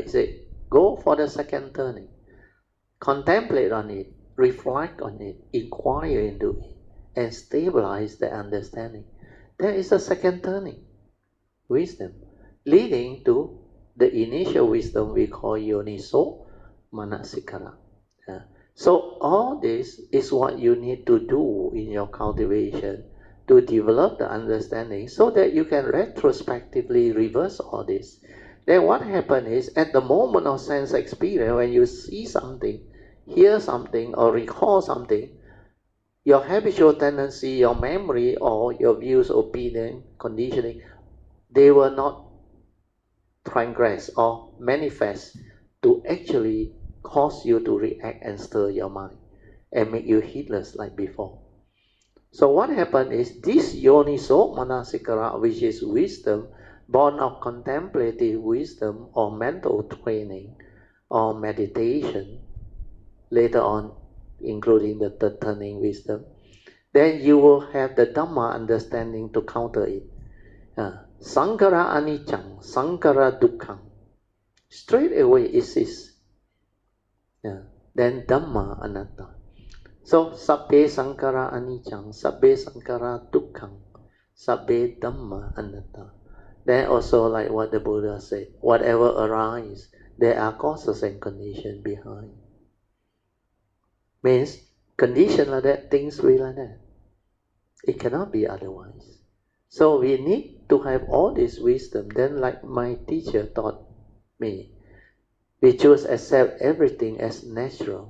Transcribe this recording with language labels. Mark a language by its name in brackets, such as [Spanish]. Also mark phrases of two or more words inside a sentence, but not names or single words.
[English] He said, go for the second turning. Contemplate on it, reflect on it, inquire into it, and stabilize the understanding. That is the second turning wisdom, leading to the initial wisdom we call [Pali] yoniso manasikara. [English] So all this is what you need to do in your cultivation to develop the understanding so that you can retrospectively reverse all this. Then what happens is, at the moment of sense experience, when you see something, hear something, or recall something, your habitual tendency, your memory, or your views, opinion, conditioning, they will not transgress or manifest to actually cause you to react and stir your mind and make you heedless like before. So what happens is, this [Pali] yoniso manasikara, [English] which is wisdom, born of contemplative wisdom or mental training or meditation, later on including the third turning wisdom, then you will have the Dhamma understanding to counter it. [Pali] Sankara anicang, sankara dukkhang. [English] Straight away it is. Then [Pali] Dhamma anatta. So sabbe sankara anicang, sabbe sankara dukkhang, sabbe Dhamma anatta. [English] Then also like what the Buddha said, whatever arises, there are causes and conditions behind. Means condition like that, things will like that. It cannot be otherwise. So we need to have all this wisdom. Then like my teacher taught me, we choose accept everything as natural.